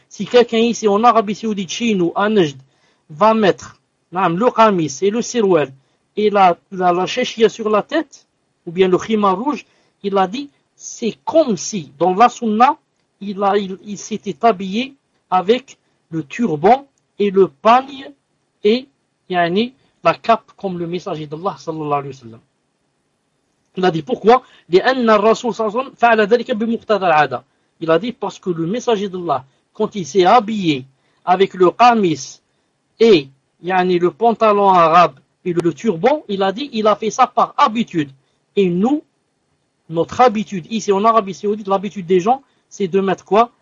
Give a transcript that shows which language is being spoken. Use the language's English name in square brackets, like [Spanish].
[French] Si quelqu'un ici, en Arabie Saoudite, chez nous, à Najd, va mettre non, le kamis et le sirouel et la chéchia sur la tête, ou bien le khimar rouge, il a dit, c'est comme si, dans la sunna, il s'était habillé avec le turban et le pagne et yani, la cape comme le messager d'Allah sallallahu alayhi wa sallam. Il a dit pourquoi? [Arabic] لأن الرسول صلى الله عليه وسلم فعل ذلك بمقتضى العادة. [French] Il a dit parce que le messager d'Allah, quand il s'est habillé avec le kamis et yani, le pantalon arabe et le turban, il a dit il a fait ça par habitude. Et nous, notre habitude ici en Arabie Saoudite, l'habitude des gens, c'est de mettre quoi?